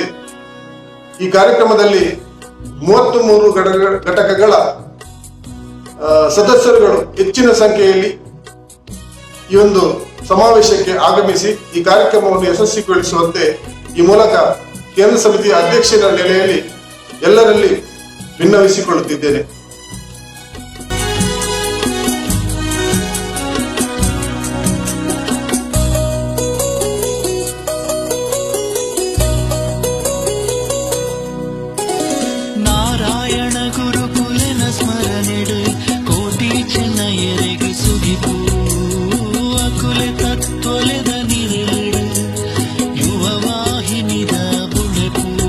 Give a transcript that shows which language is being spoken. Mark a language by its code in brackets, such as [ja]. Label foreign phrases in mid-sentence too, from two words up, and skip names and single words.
[kn] ಈ ಕಾರ್ಯಕ್ರಮದಲ್ಲಿ 33 ಘಟಕಗಳ ಸದಸ್ಯರುಗಳು ಹೆಚ್ಚಿನ ಸಂಖ್ಯೆಯಲ್ಲಿ ಈ ಒಂದು ಸಮಾವೇಶಕ್ಕೆ ಆಗಮಿಸಿ ಈ ಕಾರ್ಯಕ್ರಮವನ್ನು ಯಶಸ್ವಿಗೊಳಿಸುವಂತೆ ಈ ಮೂಲಕ ಕೇಂದ್ರ ಸಮಿತಿಯ ಅಧ್ಯಕ್ಷರ ನೆಲೆಯಲ್ಲಿ ಎಲ್ಲರಲ್ಲಿ ವಿನ್ನವಿಸಿಕೊಳ್ಳುತ್ತಿದ್ದೇನೆ. [tcy] ನಾರಾಯಣ ಗುರುಕುಲನ ಸ್ಮರಣೆಡು ಕೋಟಿ ಚೆನ್ನಯರೆಗೆ ಸುಗಿಪು ಅಕುಲೆ ತತ್ವಲೆದ ನಿರಳೆಡು ಯುವ ವಾಹಿನಿದ ಬುಳೆಪು